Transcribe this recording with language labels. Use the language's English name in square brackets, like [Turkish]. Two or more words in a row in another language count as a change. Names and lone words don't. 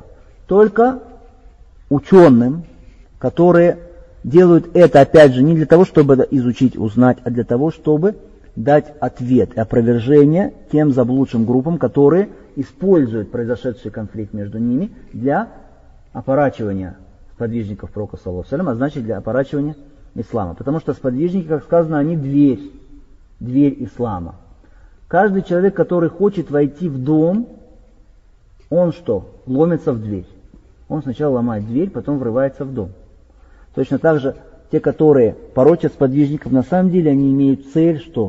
[Russian] Только ученым, которые делают это, опять же, не для того, чтобы изучить, узнать, а для того, чтобы дать ответ и опровержение тем заблудшим группам, которые используют произошедший конфликт между ними для опорачивания сподвижников пророка, [Arabic] صلى الله عليه وسلم, [Russian] а значит для опорачивания ислама. Потому что сподвижники, как сказано, они дверь ислама. Каждый человек, который хочет войти в дом, он что? Ломится в дверь. Он сначала ломает дверь, потом врывается в дом. Точно так же те, которые порочат сподвижников, на самом деле они имеют цель, что?